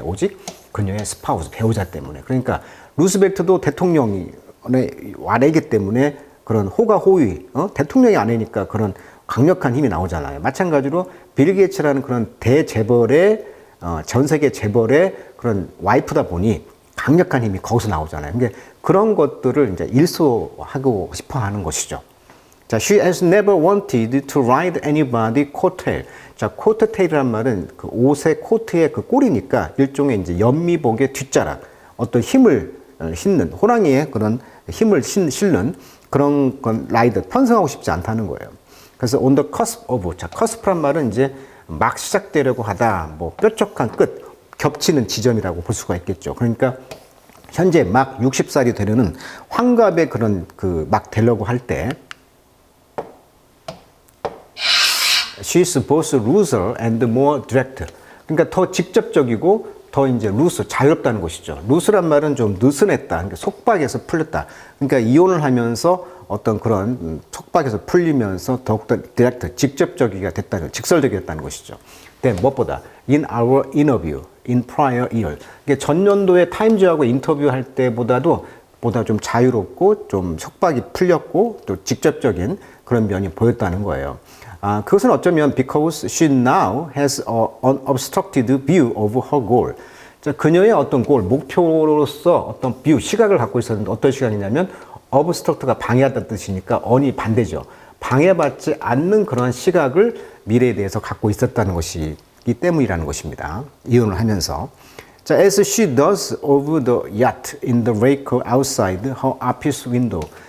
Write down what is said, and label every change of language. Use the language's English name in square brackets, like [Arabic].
[Korean] 오직 그녀의 스파우스, 배우자 때문에. 그러니까 루스벨트도 대통령의 아내이기 때문에 그런 호가호위, 대통령이 아내니까 그런 강력한 힘이 나오잖아요. 마찬가지로 빌 게이츠라는 그런 대재벌의 전 세계 재벌의 그런 와이프다 보니 강력한 힘이 거기서 나오잖아요. 그러니까 그런 것들을 이제 일소하고 싶어 하는 것이죠. [English] 자, she has never wanted to ride anybody coattail. [Korean] 자, coattail이란 말은 그 옷의 코트의 그 꼬리니까 일종의 이제 연미복의 뒷자락, 어떤 힘을 싣는, 호랑이의 그런 힘을 실는 그런 건 라이더, 편승하고 싶지 않다는 거예요. 그래서 [English] on the cusp of, [Korean] 자, cusp란 말은 이제 막 시작되려고 하다, 뭐 뾰족한 끝, 겹치는 지점이라고 볼 수가 있겠죠. 그러니까 현재 막 60살이 되려는 환갑의 그런 그 막 되려고 할 때 [English] she's both looser and more direct. [Korean] 그러니까 더 직접적이고 더 이제 루스, 자유롭다는 것이죠. 루스란 말은 좀 느슨했다, 그러니까 속박에서 풀렸다. 그러니까 이혼을 하면서 어떤 그런 속박에서 풀리면서 더욱더 디렉트, 직접적이가 됐다는, 직설적이었다는 것이죠. 근데 무엇보다 [English] in our interview in prior year, [Korean] 그러니까 전년도에 타임즈하고 인터뷰할 때보다도 보다 좀 자유롭고 좀 속박이 풀렸고 또 직접적인 그런 면이 보였다는 거예요. 그것은 어쩌면 [English] because she now has an unobstructed view of her goal. [Korean] 자, 그녀의 어떤 골, 목표로서 어떤 뷰, 시각을 갖고 있었는데 어떤 시각이냐면 obstruct가 방해하다는 뜻이니까 on이 반대죠. 방해받지 않는 그런 시각을 미래에 대해서 갖고 있었다는 것이기 때문이라는 것입니다. 이혼을 하면서. [English] 자, as she does of the yacht in the wake outside her office window.